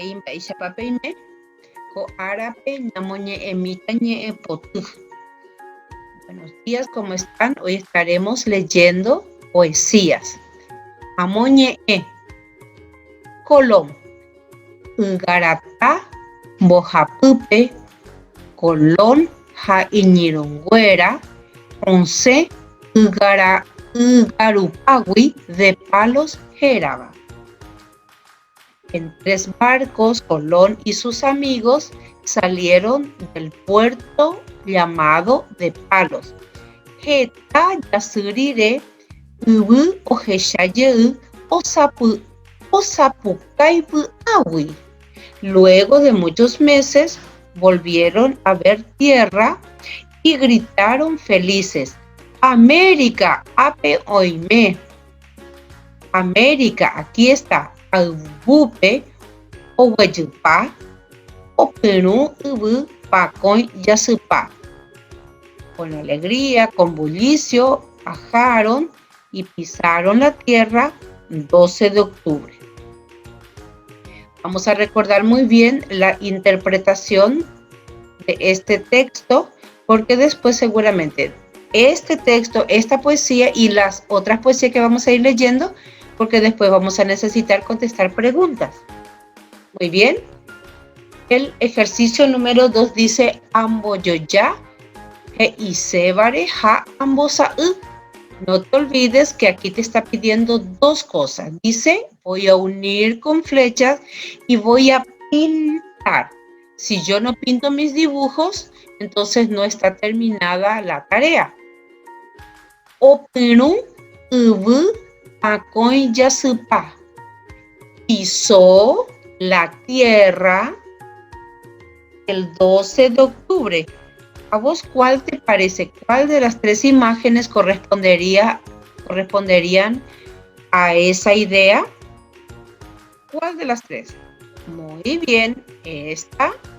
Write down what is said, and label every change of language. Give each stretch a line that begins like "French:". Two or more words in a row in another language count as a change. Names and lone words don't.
Guarani: Papeime, ko árape ñamoñe'ẽmíta ñe'ẽpoty.
Spanish: Buenos días, ¿cómo están? Hoy estaremos leyendo poesías.
Guarani: Amoñe'ẽ, Colom, Ygarata, mbohapýpe, Colón ha iñirũnguéra, osẽ ygarupágui de palos hérava.
Spanish: En 3 barcos, Colón y sus amigos salieron del puerto llamado de Palos.
Guarani: Heta jasýrire yvy ohechajey osapukãipy'águi.
Spanish: Luego de muchos meses volvieron a ver tierra y gritaron felices: ¡América,
Guarani: ape oime!
Spanish: América, aquí está.
Guarani: Ayvúpe oguejýpa, opyrũ yvy pakõi jasypa.
Spanish: Con alegría, con bullicio, bajaron y pisaron la tierra 12 de octubre. Vamos a recordar muy bien la interpretación de este texto, porque después seguramente este texto, esta poesía y las otras poesías que vamos a ir leyendo, porque después vamos a necesitar contestar preguntas. Muy bien. El ejercicio número 2 dice:
Guarani: amboyoya he isebare ha ambosa'y.
Spanish: No te olvides que aquí te está pidiendo 2 cosas. Dice: voy a unir con flechas y voy a pintar. Si yo no pinto mis dibujos, entonces no está terminada la tarea.
Guarani: Opyrũ yvy pakõi jasypa.
Spanish: Pisó la tierra el 12 de octubre. ¿A vos cuál te parece? ¿Cuál de las 3 imágenes corresponderían a esa idea? ¿Cuál de las 3? Muy bien, esta.